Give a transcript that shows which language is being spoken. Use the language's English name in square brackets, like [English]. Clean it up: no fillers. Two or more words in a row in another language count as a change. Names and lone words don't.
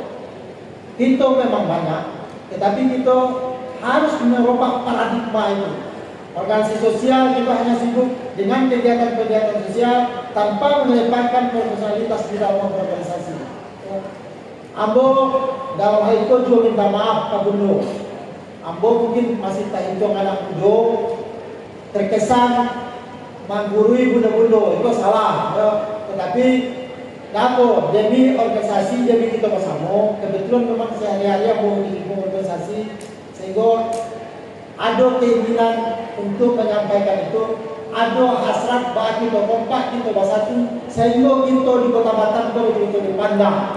[Indonesian] Kita memang banyak, tetapi kita harus merubah paradigma itu. Organisasi sosial kita hanya sibuk dengan kegiatan-kegiatan sosial tanpa mengedepankan profesionalitas di dalam organisasi. [Minangkabau] Ambo dalam hal itu juga minta maaf Pak Bundo. Ambo mungkin masih tak hitung anak Bundo, terkesan menggurui Bundo-Bundo, [Indonesian] itu salah. Tetapi Napo, demi organisasi, demi kita bersama. Kebetulan memang sehari-hari Ambo di organisasi, sehingga ada keinginan untuk menyampaikan itu ada hasrat bah kita kompak kita bersatu sehingga kita di Kota Batam kita dipandang.